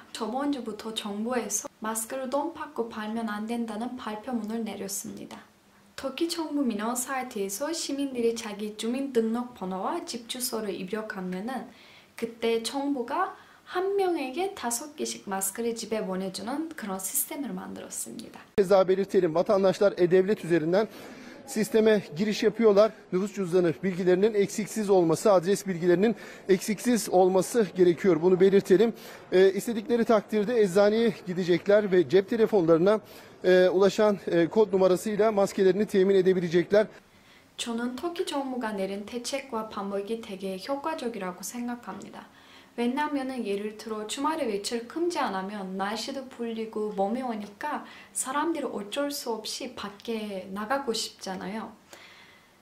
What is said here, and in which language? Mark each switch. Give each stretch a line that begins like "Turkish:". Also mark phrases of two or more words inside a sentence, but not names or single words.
Korean: 저번 주부터 정부에서 마스크를 돈 받고 팔면 안 된다는 발표문을 내렸습니다. 터키 정부 민원 사이트에서 시민들이 자기 주민등록번호와 집 주소를 입력하면은 그때 정부가 한 명에게 5개씩 마스크를 집에 보내주는 그런 시스템을 만들었습니다.
Turkish: Keza belirtelim, vatandaşlar E-Devlet üzerinden sisteme giriş yapıyorlar. Nüfus cüzdanı bilgilerinin eksiksiz olması, adres bilgilerinin eksiksiz olması gerekiyor. Bunu belirtelim. İstedikleri takdirde eczaneye gidecekler ve cep telefonlarına ulaşan kod numarasıyla maskelerini temin edebilecekler.
Korean: 저는 터키 정부가 내린 대책과 방법이 되게 효과적이라고 생각합니다. 왜냐하면 예를 들어 주말에 외출 금지 안 하면 날씨도 풀리고 몸이 오니까 사람들이 어쩔 수 없이 밖에 나가고 싶잖아요.